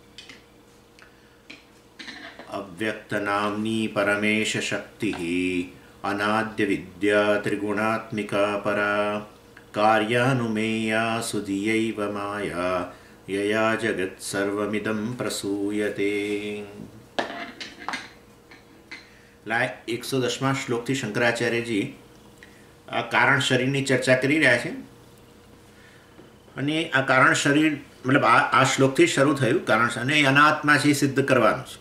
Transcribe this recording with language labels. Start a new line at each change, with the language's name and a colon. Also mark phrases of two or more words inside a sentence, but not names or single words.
Sanskrit: अव्यक्तनाम्नी परमेशशक्तिः अनाद्यविद्या त्रिगुणात्मिका परा कार्यानुमेया सुधियैव माया यया जगत् सर्वमिदं प्रसूयते।
Gujarati: 110મા શ્લોકથી શંકરાચાર્યજી આ કારણ શરીરની ચર્ચા કરી રહ્યા છે અને આ કારણ શરીર મતલબ આ શ્લોકથી શરૂ થયું કારણ અને અનાત્મા છે એ સિદ્ધ કરવાનું છે.